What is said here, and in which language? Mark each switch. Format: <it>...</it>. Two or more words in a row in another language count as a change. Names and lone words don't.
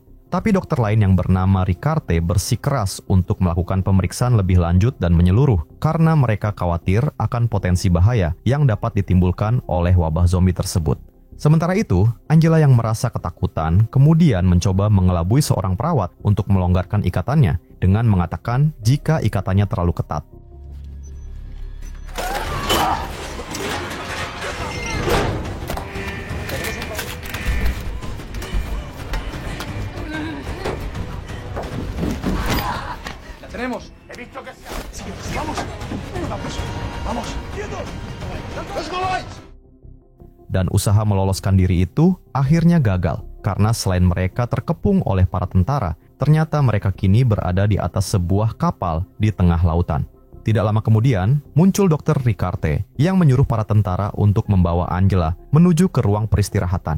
<id>Tapi dokter lain yang bernama Ricarte bersikeras untuk melakukan pemeriksaan lebih lanjut dan menyeluruh karena mereka khawatir akan potensi bahaya yang dapat ditimbulkan oleh wabah zombie tersebut. Sementara itu, Angela yang merasa ketakutan kemudian mencoba mengelabui seorang perawat untuk melonggarkan ikatannya dengan mengatakan jika ikatannya terlalu ketat.</id> <es>Tenemos. He visto que sea. Sí, vamos. Vamos. Quietos.</es> <en>Let's go, lights.</en> <id>Dan usaha meloloskan diri itu akhirnya gagal karena selain mereka terkepung oleh para tentara, ternyata mereka kini berada di atas sebuah kapal di tengah lautan. Tidak lama kemudian, muncul Dr. Ricarte yang menyuruh para tentara untuk membawa Angela menuju ke ruang peristirahatan.</id>